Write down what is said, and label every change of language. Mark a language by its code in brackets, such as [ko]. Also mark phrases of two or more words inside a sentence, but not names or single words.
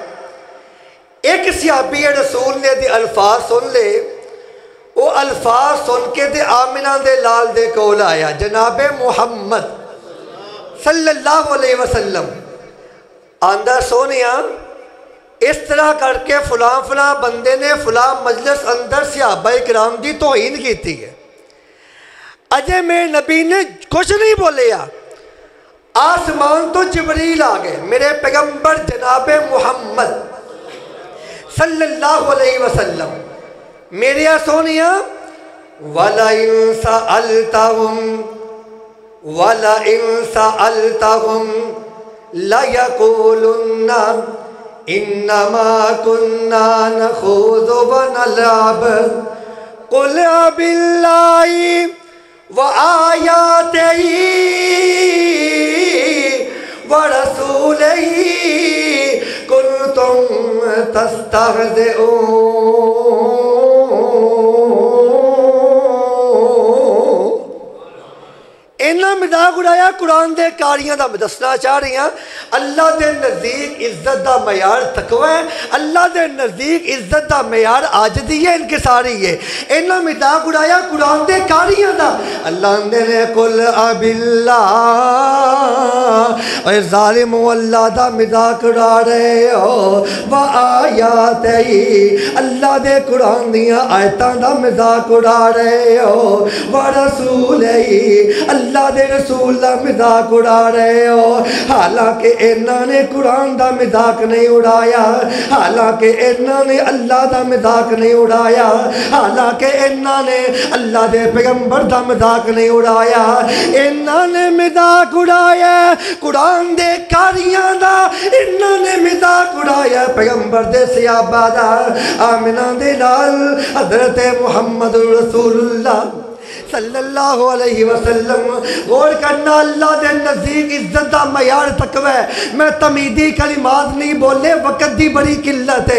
[pa] ایک صحابی رسول نے دے الفاظ سن لے، وہ الفاظ سن کے دے آمنہ دے لال دے کول آیا، جناب محمد [ar] صلی اللہ علیہ وسلم [pa] آندہ سونیا اس طرح کر کے فلاں فلاں بندے نے فلاں مجلس اندر صحابہ کرام دی توہین کیتی ہے۔ اجے میرے نبی نے کچھ نہیں بولیا، آسمان تو جبریل آ گئے، میرے پیغمبر جناب محمد [ar] صلی اللہ علیہ وسلم [pa] میرے سونیا وَلَئِن [ar] سَأَلْتَهُمْ لَيَقُولُنَّ إِنَّمَا كُنَّا نَخُوضُ وَنَلْعَبُ قُلْ أَبِاللَّهِ وآياته ورسوله كنتم تستهزئون۔ [pa] انہاں مذاق اڑایا قرآن دے کاریاں دا میں دسنا چاہ رہی ہیں۔ اللہ دے نزدیک عزت دا معیار تقوی ہے، اللہ دے نزدیک عزت دا معیار عاجزی ہے، انکساری ہے۔ انہاں مذاق اڑایا قرآن دے کاریاں دا۔ اللہ نے [ar] قل اب اللہ، [pa] اے ظالم اللہ دا مذاق اڑا رہے ہو، وآیاتہ، اللہ دے قرآن دیاں آیتاں دا مذاق اڑا رہے ہو، ورسولہ، اللہ دے رسول دا مذاق اڑا رہے ہو۔ حالانکہ انہاں نے قرآن دا مذاق نہیں اڑایا، حالانکہ انہاں نے اللہ دا مذاق نہیں اڑایا، حالانکہ انہاں نے اللہ دے پیغمبر دا مذاق نہیں اڑایا، انہاں نے مذاق اڑایا قرآن دے کاریاں دا، انہاں نے مذاق اڑایا پیغمبر دے صحابہ دا۔ آمنہ دے لال حضرت محمد [ar] رسول اللہ صلی اللہ علیہ وسلم، [pa] غور کرنا، اللہ دے نزدیک عزت دا معیار تقوی ہے۔ میں تمیدی کلمات نہیں بولے، وقت دی بڑی قلت ہے۔